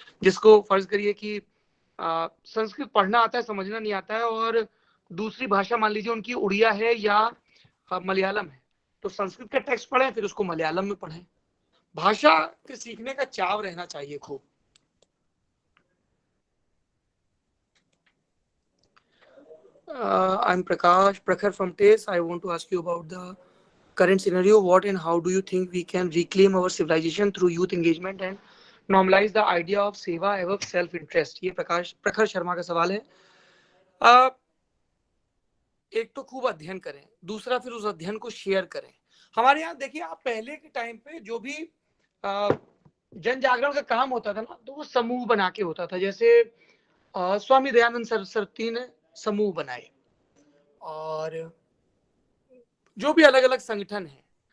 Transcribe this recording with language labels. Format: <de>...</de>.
<hi>जिसको फर्ज करिए कि संस्कृत पढ़ना आता है, समझना नहीं आता है, और दूसरी भाषा मान लीजिए उनकी उड़िया है या मलयालम है, तो संस्कृत का टेक्स्ट पढ़ें, फिर उसको मलयालम में पढ़ें। भाषा के सीखने का चाव रहना चाहिए खूब।</hi> <en>I'm Prakash Prakhar from TASE. I want to ask you about the current scenario. What and how do you think we can reclaim our civilization through youth engagement and normalize the idea of seva above self interest?</en> <hi>ये प्रखर शर्मा का सवाल है। एक तो खूब अध्ययन करें, दूसरा फिर उस अध्ययन को शेयर करें। हमारे यहाँ देखिए, आप पहले के टाइम पे जो भी जन जागरण का काम होता था ना, तो वो समूह बना के होता था। जैसे स्वामी दयानंद सरस्वती ने समूह बनाए, और जो भी अलग अलग संगठन है,</hi>